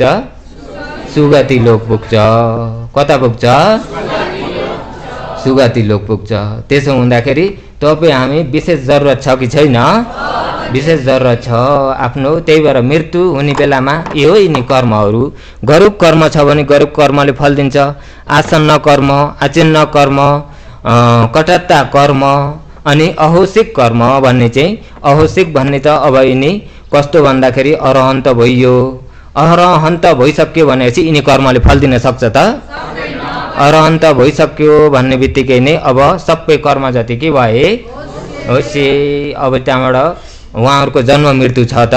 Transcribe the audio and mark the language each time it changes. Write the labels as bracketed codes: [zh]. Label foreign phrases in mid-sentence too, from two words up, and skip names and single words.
[ne] सुगति लोक पुग्छ। कता पुग्छ? सुगति लोक पुग्छ। त्यसो हुँदाखेरि तपाईँ हामी विशेष जरुरत छ कि छैन? विशेष जरुरत छ आफ्नो। त्यही भएर मृत्यु हुने बेलामा यो यिनी कर्महरू गरुक कर्म छ भने गरुक कर्मले फल दिन्छ, आसन्न कर्म, आचिन्न कर्म, कटत्ता कर्म अनि अहोसिक कर्म भन्ने चाहिँ अहोसिक भन्ने त अब यिनी कस्तो भन्दाखेरि अरहन्त भइयो, अरहन्त भइसक्यो भनेपछि यिनी कर्मले फल दिन सक्छ त? अरहन्त भइसक्यो भन्ने बित्तिकै नै अब सबै कर्म जति के भए होस्, अब त्यहाँबाट उहाँहरूको जन्म मृत्यु छ त?